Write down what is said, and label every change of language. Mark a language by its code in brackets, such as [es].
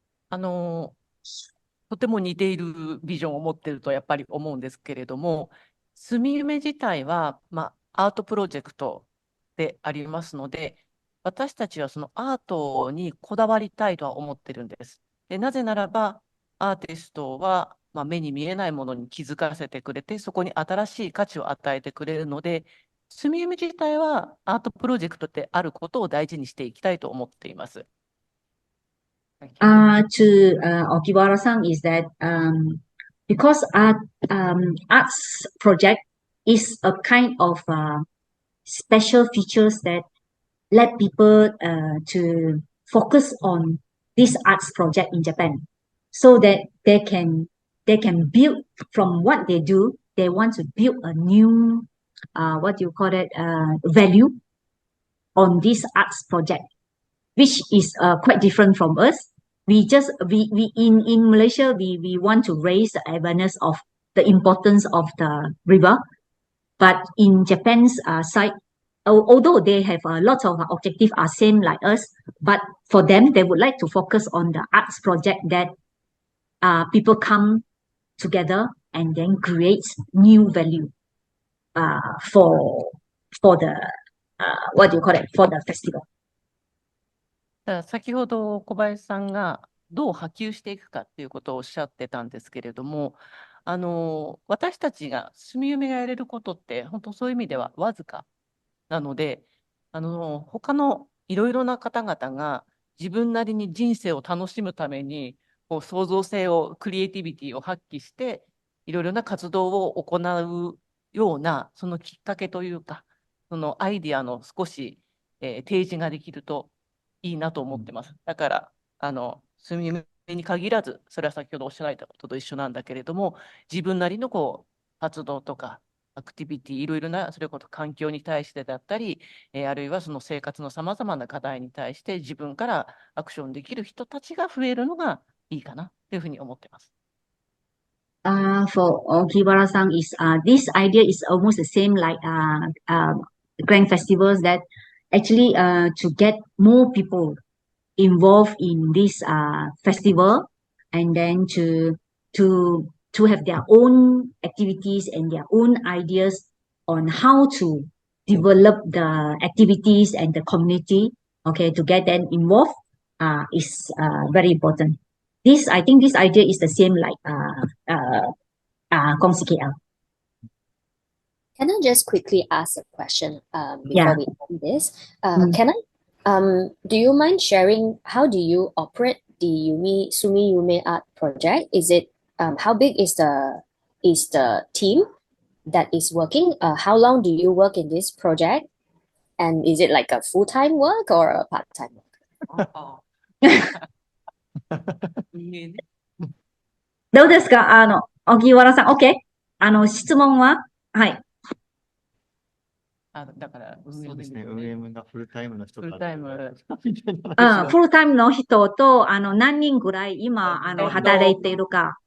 [ja] とても似ているビジョンを持っているとやっぱり思うんですけれども、すみゆめ自体は、アートプロジェクトでありますので、私たちはそのアートにこだわりたいとは思ってるんです。で、なぜならば、アーティストは、目に見えないものに気づかせてくれて、そこに新しい価値を与えてくれるので、すみゆめ自体はアートプロジェクトであることを大事にしていきたいと思っています。 [en] To Okiwara-san is that because arts project is a kind of special features that let people to focus on this arts project in Japan, so that they can build from what they do. They want to build a new value on this arts project, which is quite different from us. We in Malaysia, we want to raise the awareness of the importance of the river. But in Japan's side, although they have a lot of objectives are same like us, but for them, they would like to focus on the arts project that people come together and then create new value for the for the festival. [ja] 先ほど小林さんがどう波及していくかっていうことをおっしゃってたんですけれども、私たちがすみゆめがやれることって本当そういう意味ではわずかなので、他のいろいろな方々が自分なりに人生を楽しむために創造性をクリエイティビティを発揮していろいろな活動を行うようなそのきっかけというか、そのアイディアの少し、提示ができるといいなと思ってます。だからすみゆめに限らず、それは先ほどおっしゃられたことと一緒なんだけれども、自分なりの活動とかアクティビティ、いろいろなそれこそ環境に対してだったり、あるいはその生活のさまざまな課題に対して自分からアクションできる人たちが増えるのがいいかなというふうに思ってます。 [en] For Okiwara-san is this idea is almost the same like grand festivals, that actually to get more people involved in this festival, and then to have their own activities and their own ideas on how to develop the activities and the community, okay, to get them involved is very important. I think this idea is the same like Kong CKL. Can I just quickly ask a question before Yeah. we end this? Do you mind sharing how do you operate the Sumi Yume Art Project? Is it how big is the team that is working? How long do you work in this project? And is it like a full-time work or a part-time work? [ja] どうですか荻原さん、OK? 質問ははい。だからそうですね。運営がフルタイムの人フルタイム。みたいな話フルタイムの人と、何人ぐらい今、働いているか。